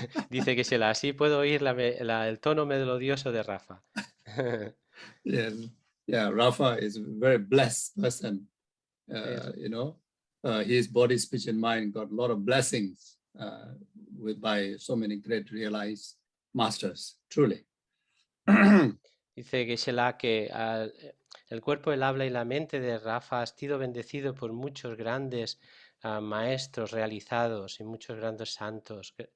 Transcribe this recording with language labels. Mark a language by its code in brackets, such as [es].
[es] Dice Geshe-la, así puedo oír el tono melodioso de Rafa. [en] Yeah, Rafa is a very blessed person. You know, his body, speech, and mind got a lot of blessings by so many great realized masters, truly. [es] Dice Geshe-la que el cuerpo, el habla y la mente de Rafa ha sido bendecido por muchos grandes maestros realizados y muchos grandes santos.